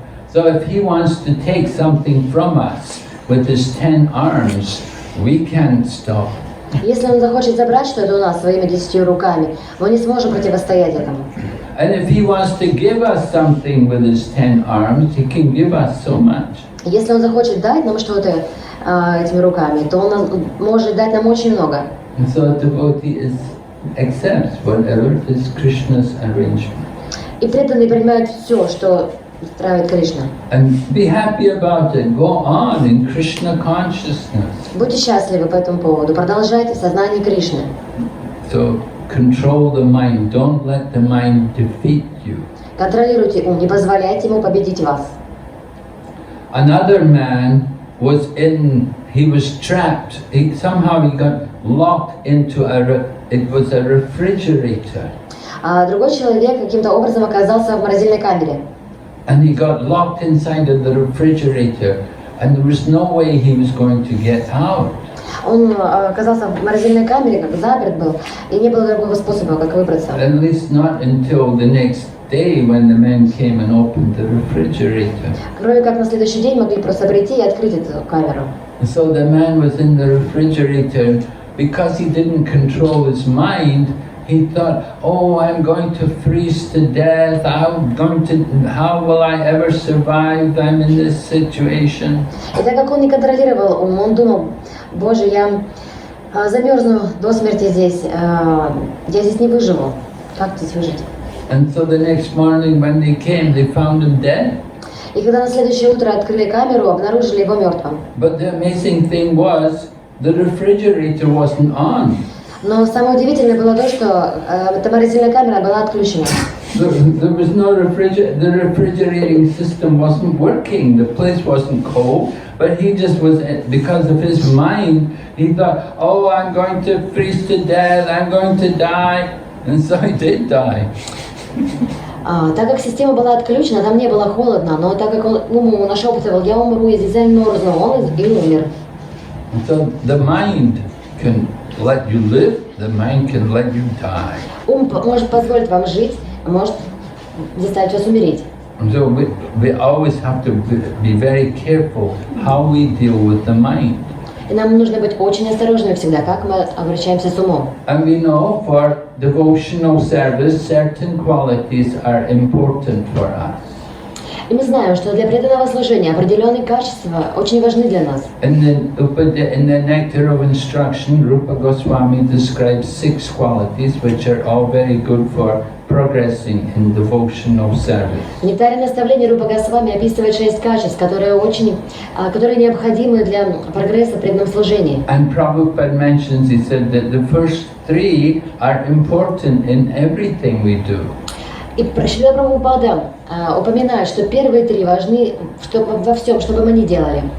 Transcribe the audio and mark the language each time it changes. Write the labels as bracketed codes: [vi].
[en] So if He wants to take something from us with His 10 arms, we can't stop. [ru] Если Он захочет забрать что-то у нас своими 10 руками, мы не сможем противостоять этому. [en] And if He wants to give us something with His 10 arms, He can give us so much. [ru] Если Он захочет дать нам что-то этими руками, то Он может дать нам очень много. [en] And so the devotee accepts whatever is Krishna's arrangement. [ru] И преданные принимают все, что устраивает Кришна. [en] And be happy about it. Go on in Krishna consciousness. [ru] Будьте счастливы по этому поводу. Продолжайте в сознании Кришны. [en] So control the mind. Don't let the mind defeat you. [ru] Контролируйте ум, не позволяйте ему победить вас. [en] Another man he was trapped. Somehow he got locked into it was a refrigerator. [ru] А другой человек каким-то образом оказался в морозильной камере. [en] And he got locked inside of the refrigerator, and there was no way he was going to get out. [ru] Он оказался в морозильной камере, как заперт был, и не было другого способа, как выбраться. [en] At least not until the next day when the men came and opened the refrigerator. [ru] Кроме как на следующий день могли просто прийти и открыть эту камеру. [en] So the man was in the refrigerator. Because he didn't control his mind, he thought, oh, I'm going to freeze to death, how will I ever survive, I'm in this situation. [ru] И так как он не контролировал ум, он думал, боже, я замерзну до смерти здесь, я здесь не выживу, как здесь выжить? [en] And so the next morning when they came, they found him dead. [ru] И когда на следующее утро открыли камеру, обнаружили его мертвым. [en] But the amazing thing was, the refrigerator wasn't on. [ru] Но самое удивительное было то, что эта морозильная камера была отключена. [en] There was no the refrigerating system wasn't working, the place wasn't cold, but he just was, because of his mind, he thought, oh, I'm going to freeze to death, I'm going to die, and so he did die. [ru] Так как система была отключена, там не было холодно, но так как он нашептывал, я умру, я здесь замерзну, он и умер. [en] So the mind can let you live, the mind can let you die. [ru] Ум может позволить вам жить, а может заставить вас умереть. [en] So we always have to be very careful how we deal with the mind. [ru] И нам нужно быть очень осторожными всегда, как мы обращаемся с умом. [en] And we know for devotional service, certain qualities are important for us. [ru] И мы знаем, что для преданного служения определенные качества очень важны для нас. [en] In the Nectar of Instruction, Rupa Goswami describes 6 qualities which are all very good for progressing in devotional service. [ru] В нектаре наставлений Рупа Госвами описывает 6 качеств, которые необходимы для прогресса в преданном служении. [en] And Prabhupada mentions, he said that the first 3 are important in everything we do. [ru] И Шрила Прабхупада упоминает, что первые 3 важны во всем, что бы мы ни делали.